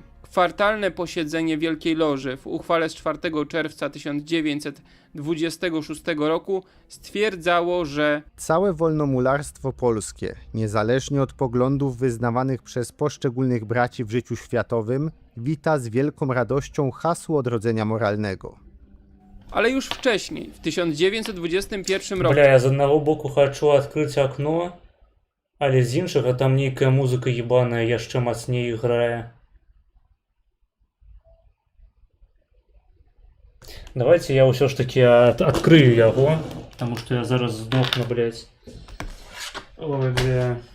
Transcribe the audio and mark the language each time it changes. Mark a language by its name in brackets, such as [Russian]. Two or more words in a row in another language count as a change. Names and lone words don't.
[Polish] Kwartalne posiedzenie Wielkiej Loży w uchwale z 4 czerwca 1926 roku stwierdzało, że Całe wolnomularstwo polskie, niezależnie od poglądów wyznawanych przez poszczególnych braci w życiu światowym, wita z wielką radością hasło odrodzenia moralnego. ale już wcześniej, w 1921 roku, [Belarusian] Бля, я з аднаго боку хачу адкрыць акно, але з іншага там нейкая музыка ебаная яшчэ мацней грае. Давайте я ўсё ж таки адкрыю яго, [Russian] потому что [Belarusian] я зараз здохну, блядь. [Russian] Ой, бля.